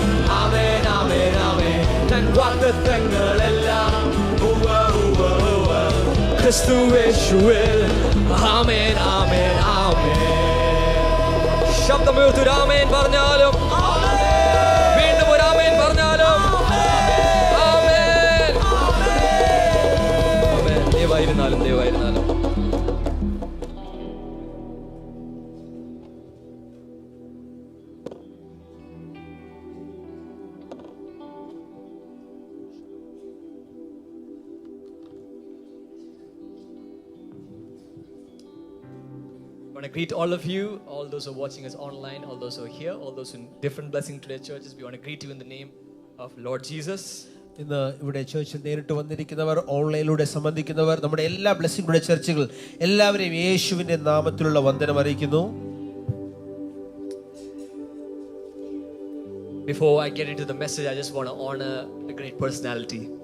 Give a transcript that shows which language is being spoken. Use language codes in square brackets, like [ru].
[ml] ആമേൻ ആമേൻ ആമേൻ. തൻ വാഗ്ദത്തങ്ങളെല്ലാം ഉവ്വ ഉവ്വ ഉവ്വ ക്രിസ്തുവേശുവിൽ. ആമേൻ ആമേൻ ആമേൻ. ശബ്ദമുയർത്തി ആമേൻ പറഞ്ഞാലും, വീണ്ടും ഒരു ആമേൻ പറഞ്ഞാലും, ആമേൻ. ആമേൻ. ദൈവമായിരുന്നാലും ദൈവമായിരുന്നാലും [en] I want to greet all of you, all those who are watching us online, all those who are here, all those in different blessing to their churches. We want to greet you in the name of Lord Jesus. [ml] ഇന്ന് ഇവിടെ ചേർച്ചിൽ നേരിട്ട് വന്നിരിക്കുന്നവർ, ഓൺലൈനിലൂടെ സംബന്ധിക്കുന്നവർ, നമ്മുടെ എല്ലാ blessing ചർച്ചുകൾ എല്ലാവരെയും യേശുവിന്റെ നാമത്തിലുള്ള വന്ദനം അറിയിക്കുന്നു. [en] Before I get into the message, I just want to honor a great personality.